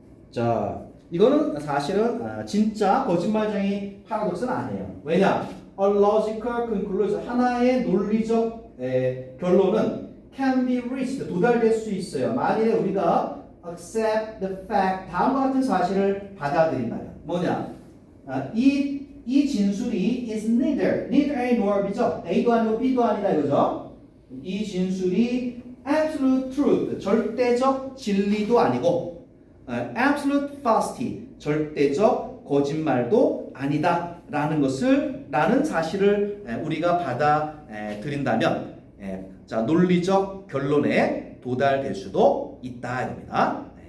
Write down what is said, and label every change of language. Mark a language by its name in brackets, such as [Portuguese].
[Korean] 자, 이거는 사실은 진짜 거짓말쟁이 파라독스는 아니에요. 왜냐? [English] A logical conclusion [Korean] 하나의 논리적 결론은 [English] can be reached [Korean] 도달될 수 있어요. 만일에 우리가 [English] accept the fact [Korean] 다음과 같은 사실을 받아들인다면 뭐냐? 이 진술이 [English] is neither A nor B죠. [Korean] A도 아니고 B도 아니다 이거죠. 이 진술이 [English] absolute truth [Korean] 절대적 진리도 아니고 [English] absolute falsity [Korean] 절대적 거짓말도 아니다라는 사실을 우리가 받아들인다면 자, 논리적 결론에 도달될 수도 있다 이겁니다.